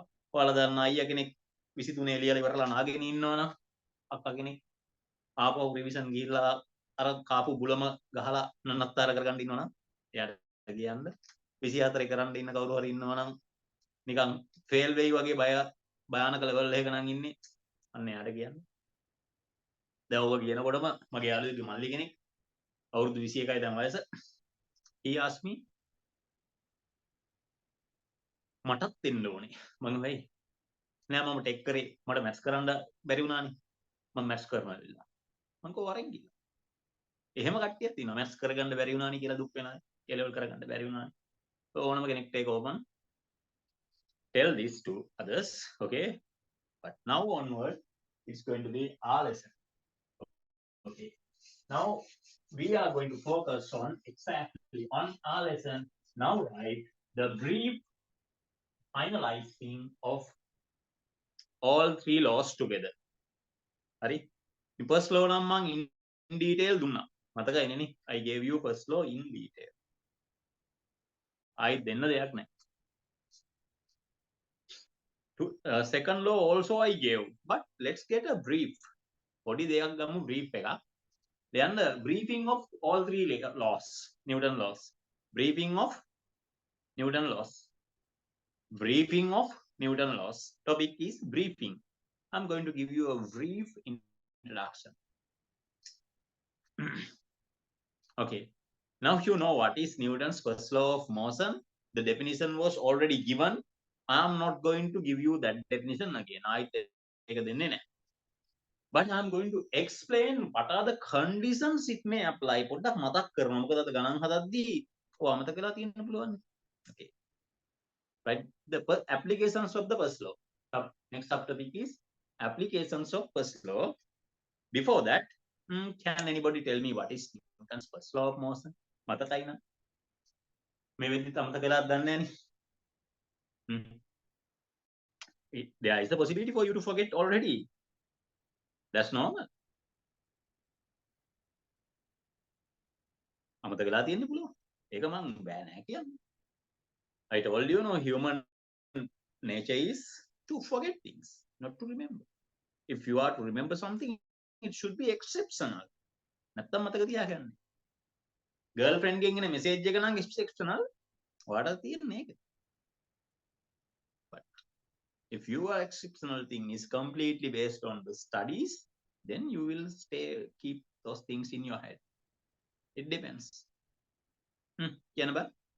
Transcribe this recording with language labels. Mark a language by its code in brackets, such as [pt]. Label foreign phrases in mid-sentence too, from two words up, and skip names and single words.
[si] ඔයාලා දන්න අයියා කෙනෙක් 23 ලියලා ඉවරලා නාගෙන ඉන්නවා නම් අක්කා කෙනෙක් ආපහු රිවිෂන් ගිහිල්ලා අර කාපු බුලම ගහලා නන්නත්තර කරගන්න ඉන්නවා නම් එයාට කියන්න. 24 කරන්න ඉන්න කවුරු හරි ඉන්නවා නම් නිකන් ෆේල් වෙයි වගේ භයානක ලෙවල් එකක නම් ඉන්නේ, අන්න එයාට කියන්න. දැන් ඔබ කියනකොටම මගේ යාළුවෙක්ගේ මල්ලි කෙනෙක් අවුරුදු 21යි දැන් වයස. [en] he asked me, [si] මටත් දෙන්න ඕනේ. මම වෙයි නෑ මම ටෙක් කරේ මට මැත්ස් කරන්න බැරි වුණානේ. මම මැත්ස් කරනවා කියලා. මම කෝ වරෙන් ගියා. එහෙම කට්ටියක් තියෙනවා මැත්ස් කරගන්න බැරි වුණානේ කියලා දුක් වෙන අය. ඒ ලෙවල් කරගන්න බැරි වුණානේ. ඕනම කෙනෙක්ට ඒක ඕපන්. [en] Tell this to others, okay? But now onward, it's going to be our lesson. Okay. Now we are going to focus on exactly on our lesson. Now write the brief finalizing of all three laws together. [si] Hari, [en] first law [si] නම් මං [en] in detail [si] දුන්නා. මතකයිනේ නේ? [en] I gave you first law in detail. [si] ආයි දෙන්න දෙයක් නැහැ. [en] Second law also I gave, but let's get a brief. [si] Podi දෙයක් ගමු brief එකක්. [en] Then the briefing of all three laws, Newton laws. Briefing of Newton laws. Briefing of Newton laws. Topic is briefing. I'm going to give you a brief introduction. Okay. Now you know what is Newton's first law of motion. The definition was already given. I am not going to give you that definition again. But I am going to explain what are the conditions it may apply. [si] පොඩ්ඩක් මතක් කරනවා. මොකද අද ගණන් හදද්දී ඔය අමතක කරලා තියෙන්න පුළුවන්. [en] Okay. Right. The applications of the first law. Next subtopic is applications of first law. Before that, can anybody tell me what is Newton's first law of motion? [si] මතකයි නේද? මේ වෙද්දිත් අමතක කරලා දන්නේ නැහැ. [en] There is the possibility for you to forget already. That's normal. [si] අමතක කරලා තියෙන්න පුළුවන්. ඒක මං බෑ නෑ කියන්නේ. [en] I told you, no, human nature is to forget things, not to remember. If you are to remember something, it should be exceptional. [si] නැත්තම් මතක තියාගන්න. Girlfriend ගෙන් එන message එක නම් exceptional. ඔයාට තියෙන්නේ ඒක. [en] But if your exceptional thing is completely based on the studies, then you will keep those things in your head. It depends. [si] කියන්න බෑ.